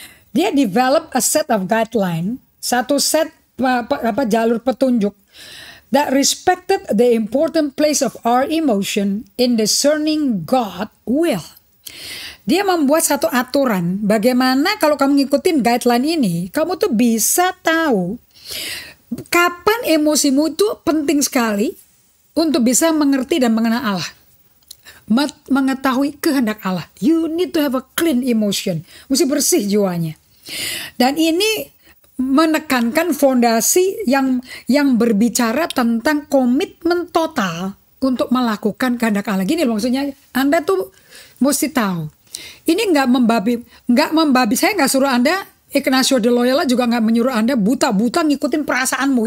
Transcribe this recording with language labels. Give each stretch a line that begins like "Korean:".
English: Dia develop a set of guideline,
Indonesian: satu set jalur petunjuk
English: that respected the important place of our emotion in discerning God will.
Indonesian: Dia membuat satu aturan bagaimana kalau kamu ngikutin guideline ini, kamu tuh bisa tahu kapan emosimu itu penting sekali untuk bisa mengerti dan mengenal Allah. Mengetahui kehendak Allah.
English: You need to have a clean emotion.
Indonesian: Mesti bersih jiwanya. Dan ini menekankan fondasi yang berbicara tentang komitmen total untuk melakukan kehendak Allah. Gini loh, maksudnya Anda tuh mesti tahu. Ini nggak membabi. Saya nggak suruh Anda, Ignatius de Loyola juga nggak menyuruh Anda buta-buta ngikutin perasaanmu.